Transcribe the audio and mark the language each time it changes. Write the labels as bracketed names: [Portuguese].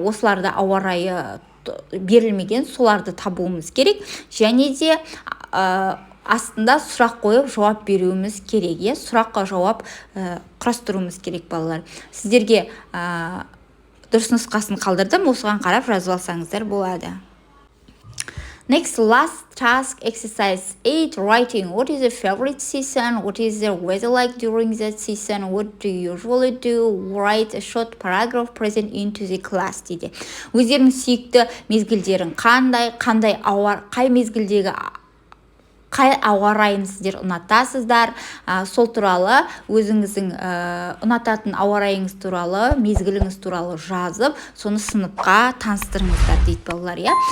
[Kazakh] Осыларда ауа райы берілмеген, соларды табуымыз керек. Және де астында сұрақ қойып жауап беруіміз керек, е, сұраққа жауап құрастыруымыз керек, балалар. Сіздерге дұрыс нұсқасын қалдырдым, осыған қарап жазып алсаңыздар болады. [English] Next, last task, exercise 8, writing. What is your favorite season? What is the weather like during that season? What do you usually do? Write a short paragraph present into the class дейді. [Kazakh] Өздерінің сүйікті мезгілдерін қай мезгілдегі қай ауа райын сіздер ұнатасыздар, сол туралы өзіңіздің ұнататын ауа райыңыз туралы, мезгіліңіз туралы жазып, соны сыныпқа таныстырыңыздар дейді, балалар, иә.